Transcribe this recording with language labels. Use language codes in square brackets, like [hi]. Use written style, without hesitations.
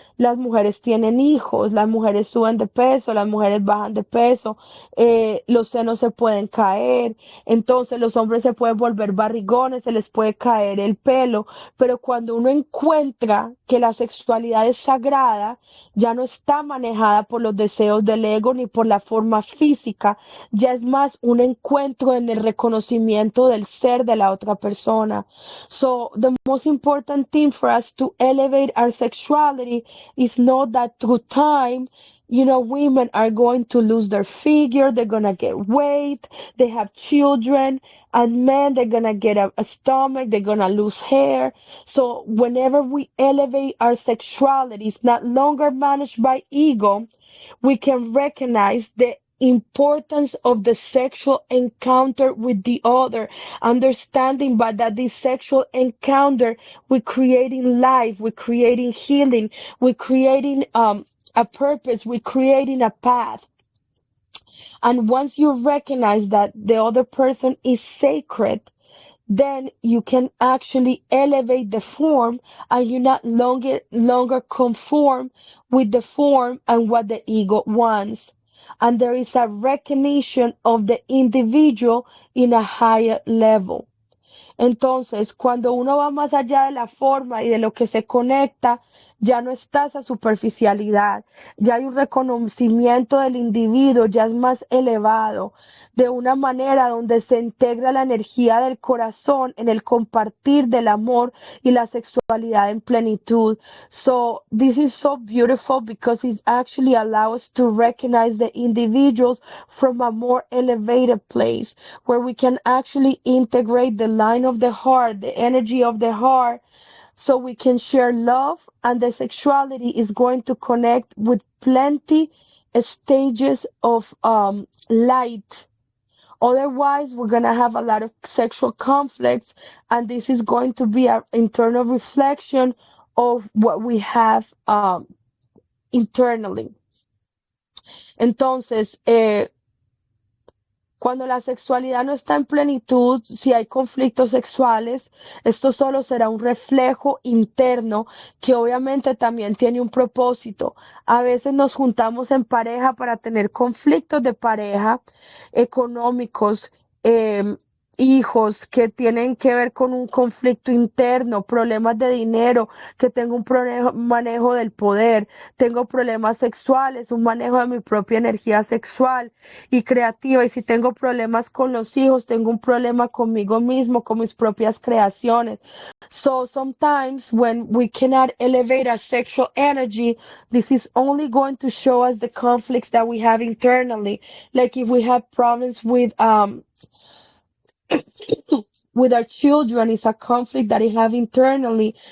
[es] Las mujeres tienen hijos, las mujeres suben de peso, las mujeres bajan de peso, los senos se pueden caer, entonces los hombres se pueden volver barrigones, se les puede caer el pelo, pero cuando uno encuentra que la sexualidad es sagrada, ya no está manejada por los deseos del ego ni por la forma física, ya es más un encuentro en el reconocimiento del ser de la otra persona. [en] So the most important thing for us to elevate our sexuality is know that through time, women are going to lose their figure, they're going to get weight, they have children, and men, they're going to get a stomach, they're going to lose hair. So whenever we elevate our sexuality, it's not longer managed by ego, we can recognize the importance of the sexual encounter with the other, understanding but that this sexual encounter, we're creating life, we're creating healing, we're creating a purpose, we're creating a path. And once you recognize that the other person is sacred, then you can actually elevate the form and you not longer conform with the form and what the ego wants. And there is a recognition of the individual in a higher level. [es] Entonces, cuando uno va más allá de la forma y de lo que se conecta, ya no está esa superficialidad, ya hay un reconocimiento del individuo, ya es más elevado, de una manera donde se integra la energía del corazón en el compartir del amor y la sexualidad en plenitud. [en] So, this is so beautiful because it actually allows us to recognize the individuals from a more elevated place where we can actually integrate the line of the heart, the energy of the heart, so we can share love, and the sexuality is going to connect with plenty stages of light. Otherwise, we're going to have a lot of sexual conflicts, and this is going to be an internal reflection of what we have internally. [es] Entonces, cuando la sexualidad no está en plenitud, si hay conflictos sexuales, esto solo será un reflejo interno que obviamente también tiene un propósito. A veces nos juntamos en pareja para tener conflictos de pareja económicos, hijos que tienen que ver con un conflicto interno, problemas de dinero, que tengo un manejo del poder, tengo problemas sexuales, un manejo de mi propia energía sexual y creativa. Y si tengo problemas con los hijos, tengo un problema conmigo mismo, con mis propias creaciones. [en] So sometimes when we cannot elevate our sexual energy, this is only going to show us the conflicts that we have internally. Like if we have problems with our children, it's a conflict that I have internally.